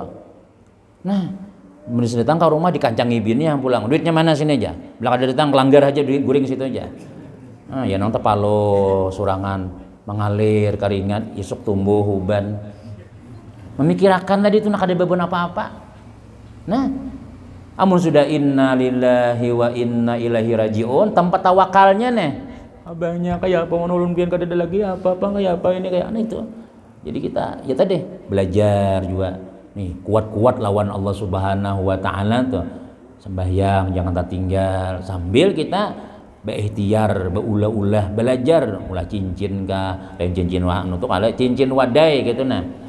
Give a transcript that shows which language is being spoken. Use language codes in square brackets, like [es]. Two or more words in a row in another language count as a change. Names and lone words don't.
[bjn] Nah, benih datang ke rumah dikancangi bininya pulang. Duitnya mana sini aja. Bilang ada datang kelanggar aja duit guring situ aja. Ya nang tepaloh surangan mengalir keringat, isuk tumbuh uban. Memikirkan tadi itu nak ada beban apa-apa. Nah, amun sudah [ar] إنا لله وإنا إليه راجعون, [bjn] tempat tawakalnya nih. Abangnya kayak apa menulun pian kada ada lagi apa-apa kayak apa ini kayak itu. Jadi kita ya tadi belajar juga nih kuat-kuat lawan Allah [ar] سبحانه وتعالى [bjn] tuh. Sembahyang jangan tertinggal sambil kita berikhtiar, berulah-ulah belajar, ulah cincin kah, lain cincin wahnu tuh kalau cincin wadai gitu nah.